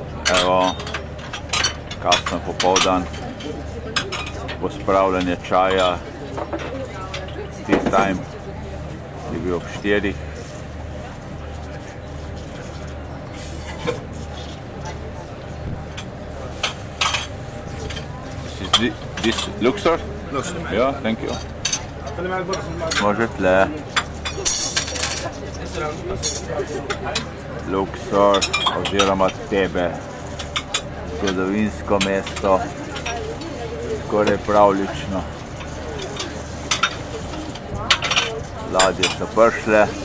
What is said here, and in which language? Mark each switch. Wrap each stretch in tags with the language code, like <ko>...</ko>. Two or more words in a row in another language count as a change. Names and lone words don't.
<sl>Evo, kasno popoldan, pospravljanje čaja,</sl> <en>tea time</en> <sl>je bil ob 4.</sl> <en>Is this Luxor? Luxor. Yeah, thank you.</en> <sl>Može tle. Luxor oziroma Tebe. Zgodovinsko mesto. Skoraj pravlično. Ladje so prišle.</sl>